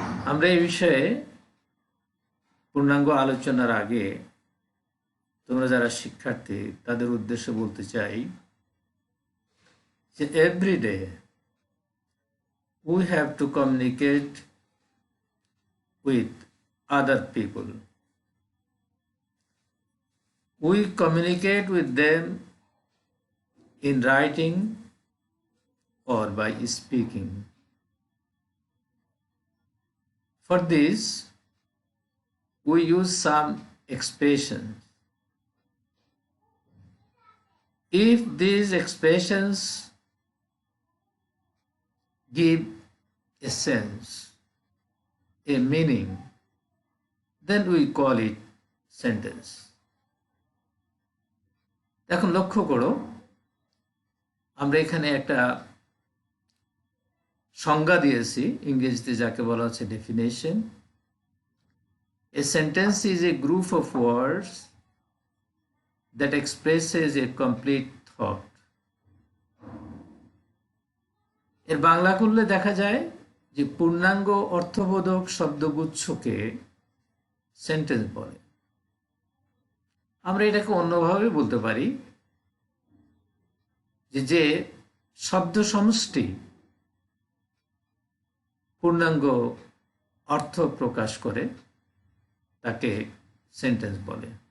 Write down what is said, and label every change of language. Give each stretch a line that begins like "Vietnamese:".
Bangla: আমরা এই বিষয়ে পূর্ণাঙ্গ আলোচনার আগে তোমরা যারা শিক্ষার্থী তাদের উদ্দেশ্যে বলতে চাই যে
English: Everyday we have to communicate with other people. We communicate with them in writing or by speaking. For this, we use some expressions. If these expressions give a sense, a meaning, then we call it sentence.
Bangla: এখন লক্ষ্য করো, আমরা এখানে একটা সংজ্ঞা দিয়েছি, ইংরেজিতে যাকে বলা হচ্ছে definition.
English: A sentence is a group of words that expresses a complete thought.
Bangla: এর বাংলা করলে দেখা যায় যে পূর্ণাঙ্গ অর্থবোধক শব্দগুচ্ছকে সেন্টেন্স বলে। আমরা এটাকে অন্যভাবে বলতে পারি যে শব্দ সমষ্টি পূর্ণাঙ্গ অর্থ প্রকাশ করে তাকে সেন্টেন্স বলে।